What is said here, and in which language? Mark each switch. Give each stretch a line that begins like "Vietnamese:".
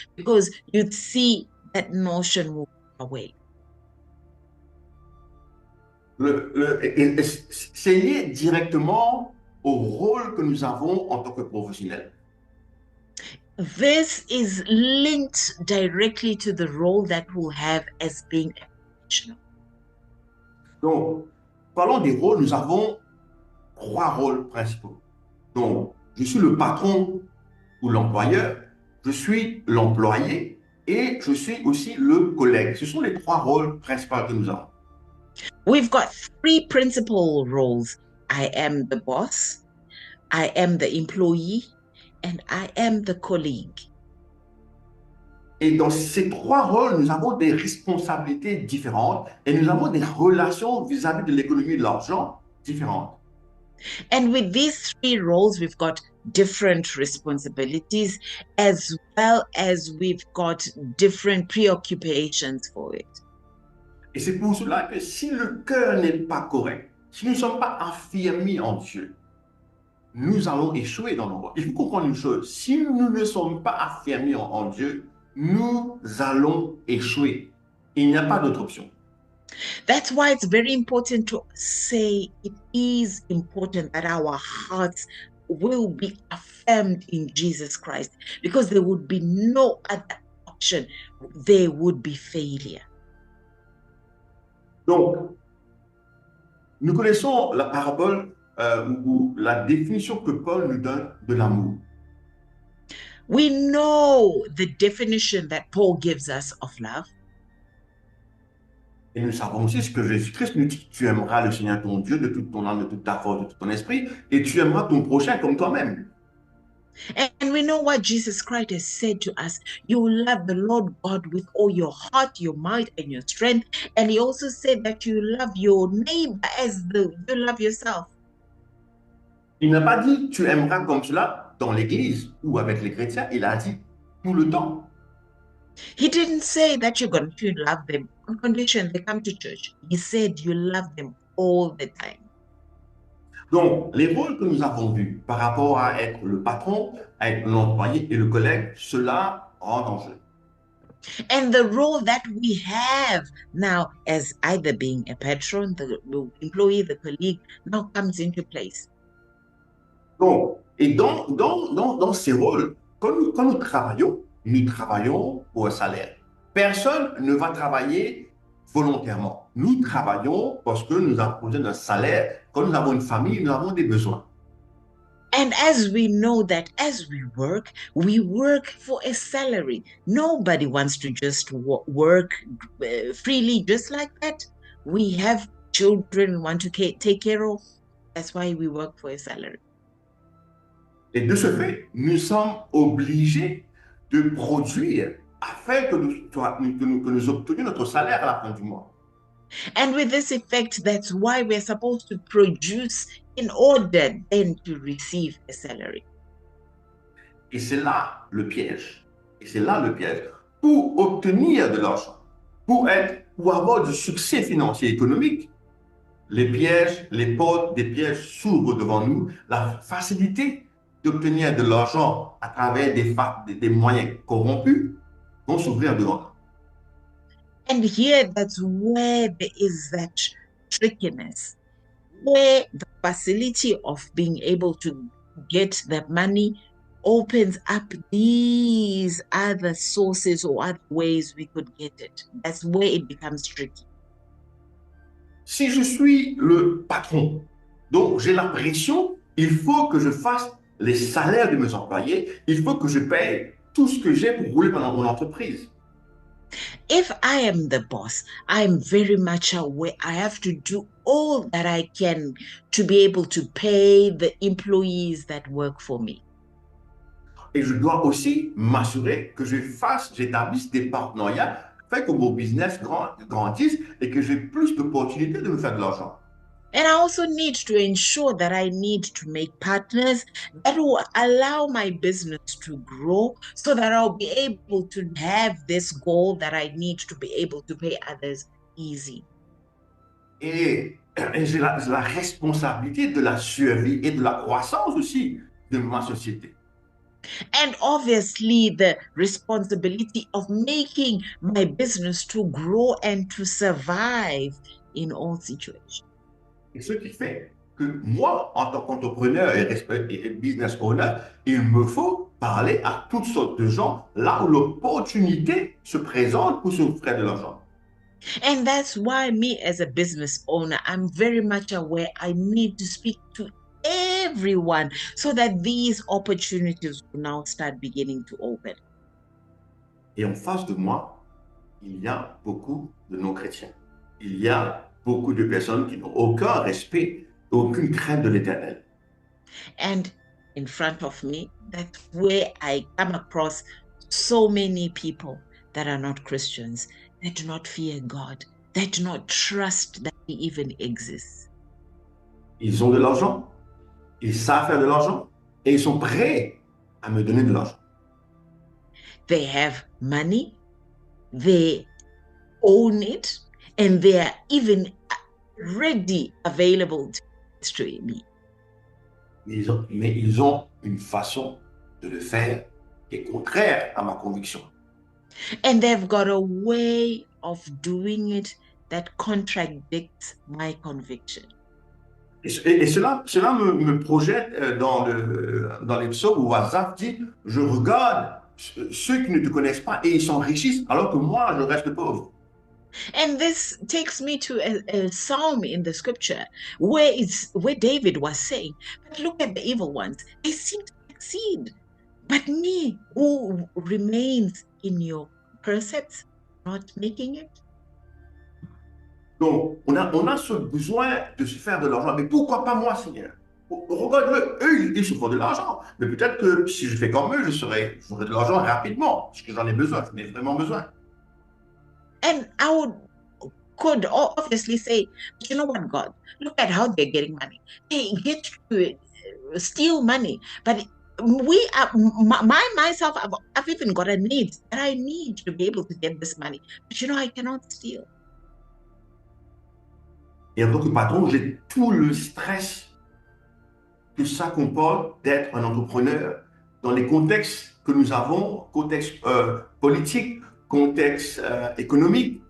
English: Because you'd see that notion will go away.
French: C'est lié directement au rôle que nous avons en tant que professionnels.
English: This is linked directly to the role that we'll have as being a professional.
French: Donc, parlons des rôles, nous avons 3 rôles principaux. Donc, je suis le patron ou l'employeur, je suis l'employé et je suis aussi le collègue. Ce sont les 3 rôles principaux que nous avons.
English: We've got 3 principal roles. I am the boss, I am the employee, and I am the colleague.
French: Et dans ces 3 rôles, nous avons des responsabilités différentes et nous avons des relations vis-à-vis de l'économie de l'argent différentes.
English: And with these 3 roles, we've got different responsibilities as well as we've got different preoccupations for it.
French: Et c'est pour cela que si le cœur n'est pas correct, si nous ne sommes pas affirmés en Dieu, nous allons échouer dans nos rôles. Il faut comprendre une chose, si nous ne sommes pas affirmés en Dieu, nous allons échouer. Il n'y a pas d'autre option.
English: That's why it's very important to say it is important that our hearts will be affirmed in Jesus Christ, because there would be no other option. There would be failure.
French: Donc, nous connaissons la parabole ou la définition que Paul nous donne de l'amour.
English: We know the definition that Paul gives us of love.
French: Et nous savons aussi ce que Jésus-Christ nous dit. Tu aimeras le Seigneur ton Dieu de toute ton âme, de toute ta force, de tout ton esprit, et tu aimeras ton prochain comme toi-même.
English: And we know what Jesus Christ has said to us. You will love the Lord God with all your heart, your mind, and your strength. And he also said that you love your neighbor as you love yourself.
French: Il n'a pas dit tu aimeras comme cela dans l'église ou avec les chrétiens. Il a dit tout le temps.
English: He didn't say that you're going to love them on condition they come to church. He said you love them all the time.
French: Donc, les rôles que nous avons vus par rapport à être le patron, à être l'employé et le collègue, cela rentre en jeu.
English: And the role that we have now as either being a patron, the employee, the colleague, now comes into place.
French: Donc, et dans ces rôles, quand nous travaillons, nous travaillons pour un salaire. Personne ne va travailler volontairement. Nous travaillons parce que nous avons besoin d'un salaire. Quand nous avons une famille, nous avons des besoins.
English: And as we know that as we work for a salary. Nobody wants to just work freely just like that. We have children we want to take care of. That's why we work for a salary.
French: Et de ce fait, nous sommes obligés de produire afin que nous obtenions notre salaire à la fin du mois.
English: And with this effect, that's why we're supposed to produce in order then to receive a salary.
French: Et c'est là le piège. Et c'est là le piège. Pour obtenir de l'argent, pour avoir du succès financier et économique, les pièges, les portes des pièges s'ouvrent devant nous. La facilité d'obtenir de l'argent à travers des moyens corrompus vont s'ouvrir devant nous.
English: And here, that's where there is that trickiness, where the facility of being able to get that money opens up these other sources or other ways we could get it. That's where it becomes tricky.
French: Si je suis le patron, donc j'ai la pression, il faut que je fasse les salaires de mes employés, il faut que je paye tout ce que j'ai pour rouler pendant mon entreprise.
English: If I am the boss, I'm very much aware I have to do all that I can to be able to pay the employees that work for me.
French: Et je dois aussi m'assurer que j'établisse des partenariats afin que mon business grandisse et que j'ai plus d'opportunités de me faire de l'argent.
English: And I also need to ensure that I need to make partners that will allow my business to grow so that I'll be able to have this goal that I need to be able to pay others easy.
French: Et j'ai la responsabilité de la survie et de la croissance aussi de ma société.
English: And obviously the responsibility of making my business to grow and to survive in all situations.
French: Et ce qui fait que moi, en tant qu'entrepreneur et
English: business owner,
French: il me faut parler à toutes sortes de gens là où l'opportunité se présente pour se faire de l'argent.
English: And that's why me as a business owner, I'm very much aware I need to speak to everyone so that these opportunities will now start beginning to open.
French: Et en face de moi, il y a beaucoup de non-chrétiens. Il y a beaucoup de personnes qui n'ont aucun respect, aucune crainte de l'Éternel.
English: And in front of me, that's where I come across so many people that are not Christians, that do not fear God, that do not trust that He even exists.
French: Ils ont de l'argent, ils savent faire de l'argent et ils sont prêts à me donner de l'argent.
English: They have money, they own it, and they are even ready, available to me.
French: Mais ils ont une façon de le faire qui est contraire à ma conviction.
English: And they've got a way of doing it that contradicts my conviction.
French: Et cela me projette dans les psaumes où Asaph dit « Je regarde ceux qui ne te connaissent pas et ils s'enrichissent alors que moi, je reste pauvre. »
English: And this takes me to a psalm in the scripture where David was saying, but look at the evil ones. They seem to succeed. But me, who remains in your precepts, not making it.
French: Donc, on a ce besoin de se faire de l'argent. Mais pourquoi pas moi, Seigneur? Regarde-le, eux, ils se font de l'argent. Mais peut-être que si je fais comme eux, j'aurai de l'argent rapidement, parce que j'en ai besoin, j'en ai vraiment besoin.
English: And I could obviously say, but you know what, God? Look at how they're getting money. They get to steal money. But myself, I've even got a need that I need to be able to get this money. But you know, I cannot steal.
French: Et en tant que patron, j'ai tout le stress que ça comporte d'être un entrepreneur dans les contextes que nous avons, contexte politique, contexte économique.